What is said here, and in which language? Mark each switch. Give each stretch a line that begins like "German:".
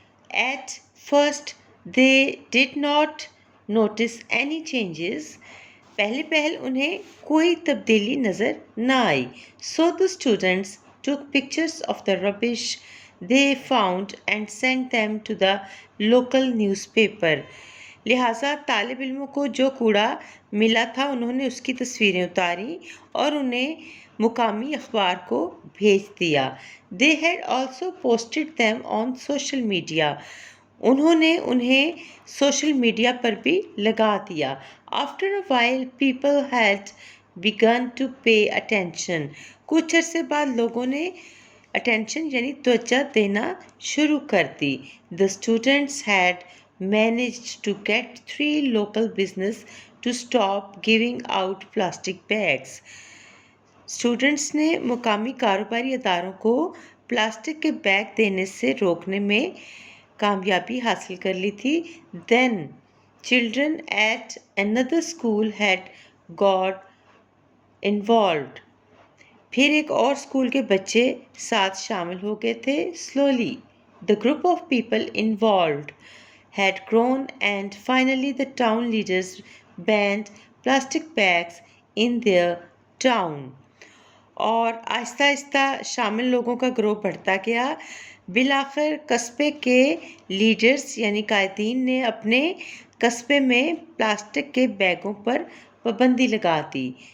English: At first they did not notice any changes.
Urdu: پہلے انہیں کوئی تبدیلی نظر نہ آئی.
English: So the students took pictures of the rubbish they found and sent them to the local newspaper.
Urdu: لہٰذا طالب علموں کو جو کوڑا ملا تھا انہوں نے اس کی تصویریں اتاری اور انہیں مقامی اخبار کو بھیج دیا.
English: They had also posted them on social media.
Urdu: انہوں نے انہیں سوشل میڈیا پر بھی لگا دیا.
English: After a while people had begun to pay attention.
Urdu: کچھ عرصے بعد لوگوں نے attention یعنی توجہ دینا شروع کر دی.
English: The students had managed to get 3 local business to stop giving out plastic bags.
Urdu: Students نے مقامی کاروباری اداروں کو پلاسٹک کے بیگ دینے سے روکنے میں کامیابی حاصل کر لی تھی.
English: Then children at another school had got involved.
Urdu: پھر ایک اور اسکول کے بچے ساتھ شامل ہو گئے تھے.
English: Slowly the group of people involved had grown and finally the town leaders banned plastic bags in their town.
Urdu: اور آہستہ آہستہ شامل لوگوں کا گروہ بڑھتا گیا. بالآخر قصبے کے لیڈرز یعنی قائدین نے اپنے قصبے میں پلاسٹک کے بیگوں پر پابندی لگا دی.